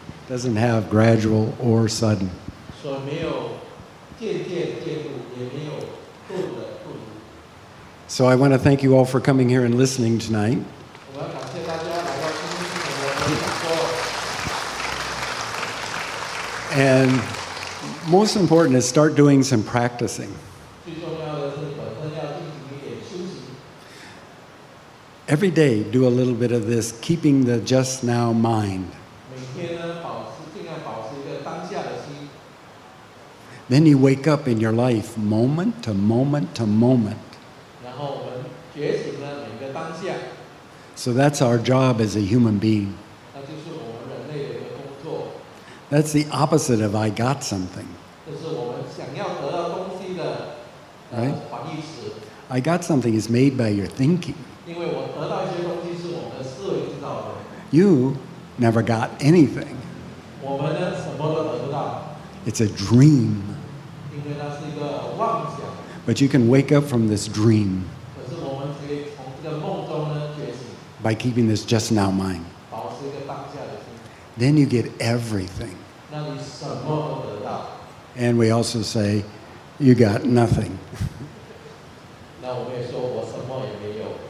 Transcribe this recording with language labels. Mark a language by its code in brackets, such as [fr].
[en] doesn't have gradual or sudden. [zh] 所以没有渐渐渐入，也没有顿的顿入。 [en] So I want to thank you all for coming here and listening tonight. [zh] 我要感谢大家来到今天我们的讲座。 [en] And most important is start doing some practicing. [zh] 最重要的是本身要进行一点修行。 [en] Every day, do a little bit of this, keeping the just now mind. [zh] 每天呢，尽量保持一个当下的心。 [en] Then you wake up in your life moment to moment to moment. [zh] 然后我们觉醒了每个当下， [en] So that's our job as a human being. [zh] 那就是我们人类的一个工作。 [en] That's the opposite of I got something. [zh] 这是我们想要得到东西的 [en] Right. [zh] 反义词。 [en] I got something is made by your thinking. [zh] 因为我得到一些东西是我们的思维制造的， [en] You never got anything. [zh] 我们呢什么都得不到， [en] It's a dream. [zh] 因为那是一个妄想。 [en] But you can wake up from this dream [zh] 可是我们可以从这个梦中呢觉醒， [en] by keeping this just now mind. [zh] 保持一个当下的心， [en] Then you get everything. [zh] 那你什么都得到。 [en] And we also say, you got nothing. [zh] 那我们也说我什么也没有，